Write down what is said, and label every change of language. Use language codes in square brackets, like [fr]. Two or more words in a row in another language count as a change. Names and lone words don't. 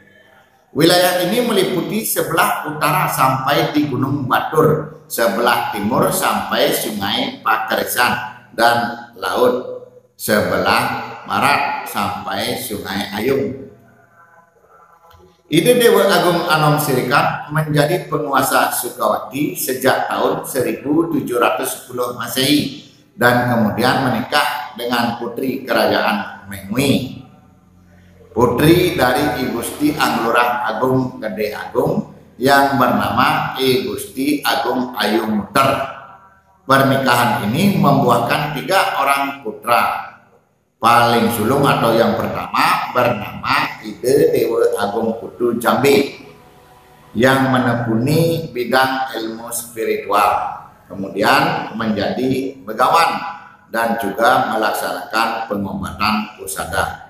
[id] Wilayah ini meliputi sebelah utara sampai di Gunung Batur, sebelah timur sampai Sungai Pakerisan dan laut, sebelah barat sampai Sungai Ayung. Ide Dewa Agung Anom Sirikan menjadi penguasa Sukawati sejak tahun 1710 Masehi dan kemudian menikah dengan putri kerajaan Mengwi, putri dari I Gusti Anglurah Agung Gede Agung yang bernama I Gusti Agung Ayu Muter. Pernikahan ini membuahkan 3 orang putra. Paling sulung atau yang pertama bernama Ide Dewa Agung Putu Jambe yang menekuni bidang ilmu spiritual, kemudian menjadi begawan dan juga melaksanakan pengobatan pusada.